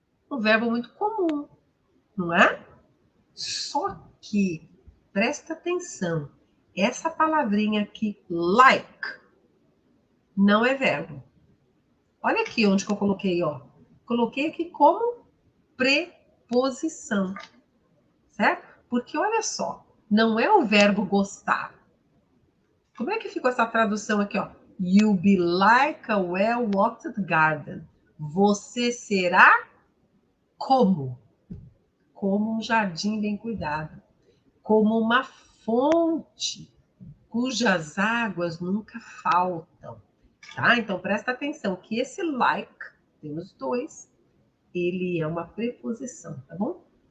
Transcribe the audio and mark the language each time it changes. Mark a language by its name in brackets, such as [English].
[Portuguese] Um verbo muito comum, não é? Só que, presta atenção, essa palavrinha aqui, like, não é verbo. Olha aqui onde que eu coloquei, ó. Coloquei aqui como preposição, certo? Porque olha só, não é o verbo gostar. Como é que ficou essa tradução aqui, ó? [English] You'll be like a well-watered garden. [Portuguese] Você será como? Como um jardim bem cuidado. Como uma fonte cujas águas nunca faltam. Tá? Então, presta atenção que esse like, temos 2, ele é uma preposição, tá bom?